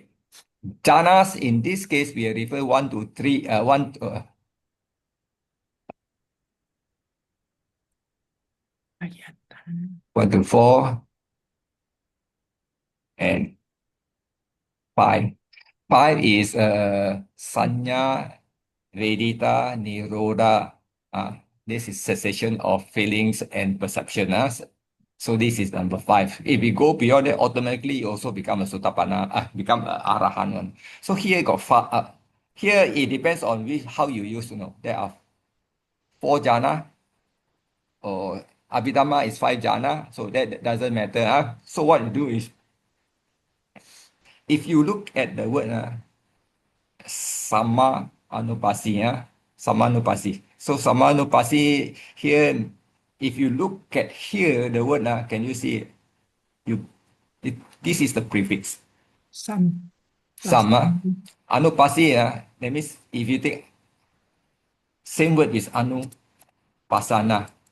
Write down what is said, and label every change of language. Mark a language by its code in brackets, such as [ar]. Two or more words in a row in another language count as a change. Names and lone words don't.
[en] Jhanas, in this case, we refer 1 to 3, 1 to 4, and 5. 5 is [pi] sanya, vedita, nirodha. [en] This is cessation of feelings and perception. So this is number 5. If we go beyond that, automatically you also become a sotapanna, become a arahan. So here got 5. Here it depends on how you use. There are 4 jhana, or Abhidhamma is 5 jhana, so that doesn't matter. So what you do is, if you look at the word [pi] sama anupasi, sama anupasi. [en] So [pi] sama anupasi [en] here, if you look at here, the word, can you see it? This is the prefix. Some. Sama. Anupasi, that means if you take same word is anupasana.